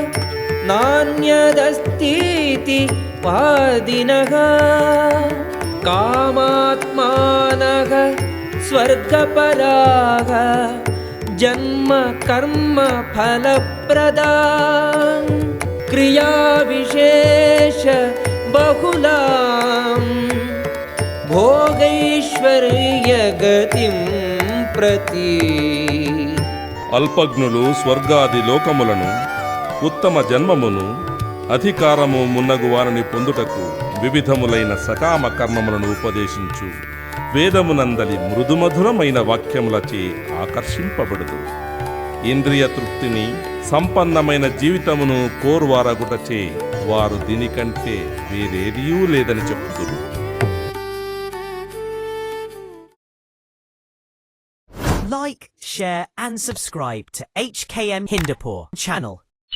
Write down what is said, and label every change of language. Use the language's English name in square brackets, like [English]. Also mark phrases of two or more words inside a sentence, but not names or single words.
[Sanskrit] नान्यदस्तीति वादिनः कामात्मानः स्वर्गपराः जन्म कर्म फलप्रदा क्रियाविशेष बहुलां भोगैश्वर्यगतिं प्रति [Telugu] అల్పజ్ఞులు స్వర్గాది లోకములను ఉత్తమ జన్మమును అధికారము మున్నగు వారిని పొందుటకు వివిధములైన సకామ కర్మములను ఉపదేశించు వేదమునందలి మృదుమధురమైన వాక్యములచే ఆకర్షింపబడదు. ఇంద్రియ తృప్తిని సంపన్నమైన జీవితమును కోర్వారగుటచే వారు దీనికంటే వేరేదియూ లేదని చెప్పుదురు. [English] Like, share and subscribe to HKM Hindupur channel.